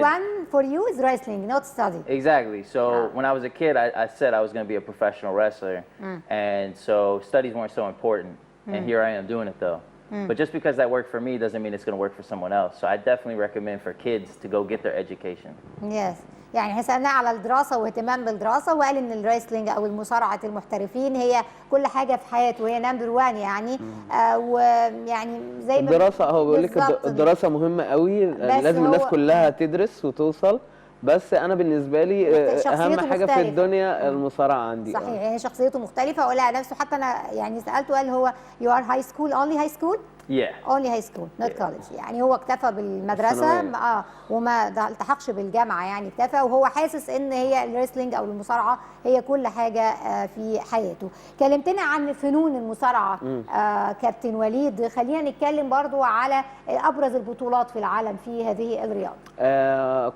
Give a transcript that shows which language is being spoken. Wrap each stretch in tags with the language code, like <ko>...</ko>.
<en>one for you is wrestling, not study. exactly. So when I was a kid, I said I was going to be a professional wrestler, and so studies weren't so important. And here I am doing it though. But just because that worked for me doesn't mean it's going to work for someone else. So I definitely recommend for kids to go get their education. Yes.</en> <ar>يعني احنا سألناه على الدراسة واهتمام بالدراسة وقال ان الريسلينج او المصارعة المحترفين هي كل حاجة في حياته وهي نمبر 1 يعني. ويعني زي ما الدراسه، هو بيقول لك بالظبط. الدراسه مهمه قوي، لازم الناس كلها تدرس وتوصل. بس انا بالنسبه لي اهم حاجه في الدنيا المصارعه عندي. صحيح. يعني شخصيته مختلفة ولا نفسه. حتى انا يعني سألته قال هو</ar> <en>you are high school only high school. Yeah. only high school not college.</en> <ar>يعني هو اكتفى بالمدرسة وما التحقش بالجامعة، يعني اكتفى وهو حاسس ان هي الريسلينج او المصارعة هي كل حاجة في حياته. كلمتنا عن فنون المصارعة كابتن وليد، خلينا نتكلم برضو على ابرز البطولات في العالم في هذه الرياضة.</ar>